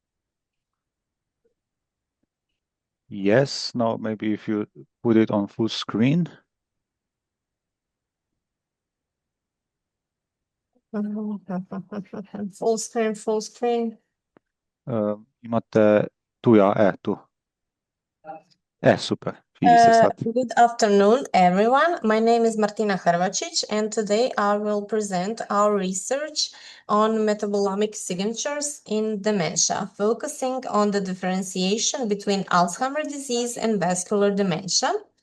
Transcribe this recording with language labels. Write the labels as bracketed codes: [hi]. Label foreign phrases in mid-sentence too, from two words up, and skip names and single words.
[en] Yes, no, maybe if you put it on full screen. Full screen, full screen. [hr] Imate tu ja, tu. Super, vidi se sad. [en] Good afternoon, everyone. My name is Martina Hrvačić, and today I will present our research on metabolomic signatures in dementia, focusing on the differentiation between Alzheimer's disease and vascular dementia.